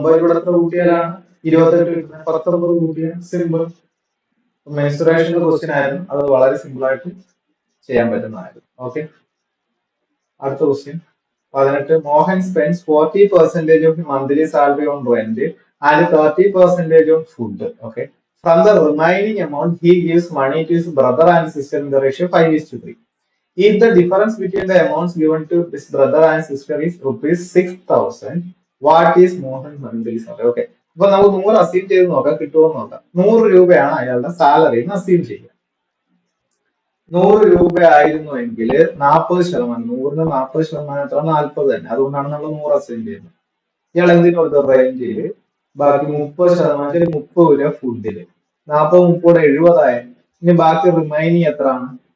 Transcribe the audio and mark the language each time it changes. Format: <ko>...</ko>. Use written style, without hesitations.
<ml>9 കൂടെ എത്ര കൂട്ടിയാലാണ് 28 കിട്ടുന്നത്? 19 കൂട്ടിയാൽ സിമ്പിൾ. മെൻസുറേഷന്റെ ക്വസ്റ്റ്യൻ ആയിരുന്നു, അത് വളരെ സിമ്പിൾ ആയിട്ട് ചെയ്യാൻ പറ്റുന്നതായിരുന്നു. ഓക്കെ, അടുത്ത question 18.</ml> <en>Mohan spends 40% of monthly salary on rent and 30% on food. Okay, From the remaining amount, he gives money to his brother and sister in the ratio 5:3. If the difference between the amounts given to his brother and sister is rupees 6,000, what is Mohan monthly salary? Okay.</en> <ml>അപ്പൊ നമുക്ക് 100 assume ചെയ്ത് നോക്കാം, കിട്ടുമോ നോക്കാം. 100 രൂപയാണ് അയാളുടെ salary എന്ന് assume ചെയ്യുക. 100 രൂപ ആയിരുന്നുവെങ്കിൽ 40%, 100ന് 40% എത്ര? 40 തന്നെ. അതുകൊണ്ടാണ് നമ്മൾ 100 അസ്യൂം ചെയ്യുന്നത്. ഇയാൾ എന്തിനു കൊടുത്ത റെന്റിൽ ബാക്കി 30%, 30 രൂപ ഫുഡില്, 40 30 70 ഇനി ബാക്കി റിമൈനിങ് എത്രയാണ്?</ml>